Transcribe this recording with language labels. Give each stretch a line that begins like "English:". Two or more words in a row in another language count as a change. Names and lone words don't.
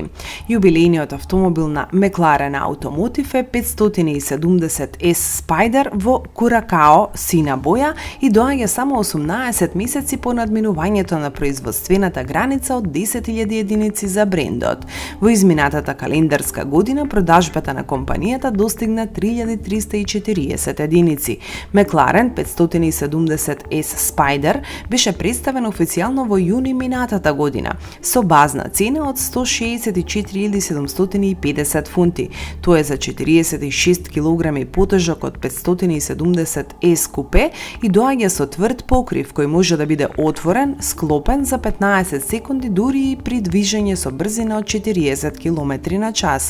Macedonian: Јубилејниот автомобил на McLaren Automotive е 570S Spider во Curacao сина боја и доаѓа само 18 месеци по надминувањето на производствената граница од 10.000 единици за брендот. Во изминатата календарска година продажбата на компанијата достигна 3340 единици. McLaren 570S Spider беше представен официјално во јуни минатата година со базна цена од 164.750 фунти. Тоа е за 46 килограми потежок од 570S Coupe и доаѓа со тврд покрив кој може да биде отворен, склопен за 15 секунди дури и при движење со брзина од 40 км на час.